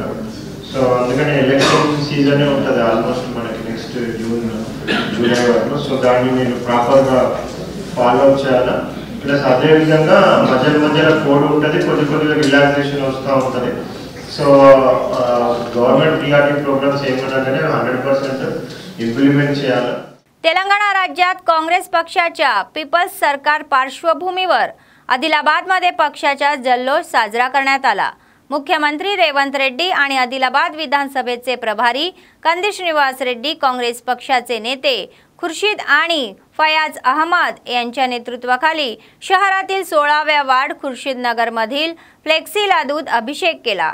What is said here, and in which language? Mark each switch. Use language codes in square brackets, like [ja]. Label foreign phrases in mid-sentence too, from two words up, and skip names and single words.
[te] సో అందుకని [en] election season [te] ఉంటుంది ఆల్మోస్ట్ మనకి [en] next June July [te] వరకు. సో దాన్ని నేను [en] properly follow up [te] చేయాలి. ప్లస్ అదేవిధంగా మధ్యలో కోడ్ ఉంటుంది, కొద్దిగా రిలాక్సేషన్ వస్తూ ఉంటుంది. సో [en] government TRT programs [te] ఏమన్నా కానీ 100% इंप्लिमेंट చేయాలి. [mr] तेलंगणा राज्यात काँग्रेस पक्षाच्या पीपल्स सरकार पार्श्वभूमीवर आदिलाबादमध्ये पक्षाचा जल्लोष साजरा करण्यात आला. मुख्यमंत्री रेवंत रेड्डी आणि आदिलाबाद विधानसभेचे प्रभारी कंदी श्रीनिवास रेड्डी, काँग्रेस पक्षाचे नेते खुर्शीद आणि फयाज अहमद यांच्या नेतृत्वाखाली शहरातील 16व्या वार्ड खुर्शीद नगरमधील फ्लेक्सीला दूध अभिषेक केला.